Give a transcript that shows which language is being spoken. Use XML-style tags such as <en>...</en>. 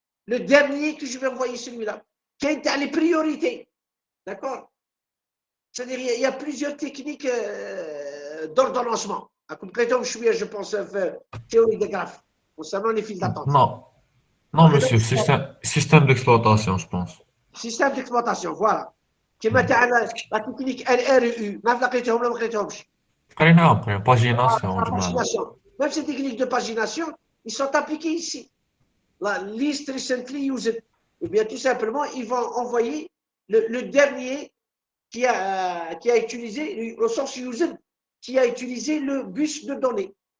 <fr>Le dernier que je vais envoyer celui-là.</fr> <ar>كاين تاع</ar> <fr>les priorités. D'accord? C'est-à-dire il y a plusieurs techniques d'ordonnancement. Concrètement, je pense théorie des graphes concernant les files d'attente. Non, monsieur, système d'exploitation, je pense. Système d'exploitation, voilà.</fr> <ar>كما تاع</ar> <fr>la technique LRU,</fr> <ar>ما لقيتهم ولا ما لقيتهمش. قريناها après, pagination.</ar> <fr>Même ces techniques de pagination, ils sont appliqués ici. La list recently used. Eh bien, tout simplement, ils vont envoyer le dernier qui a utilisé, au sens used, qui a utilisé le bus de données.</fr>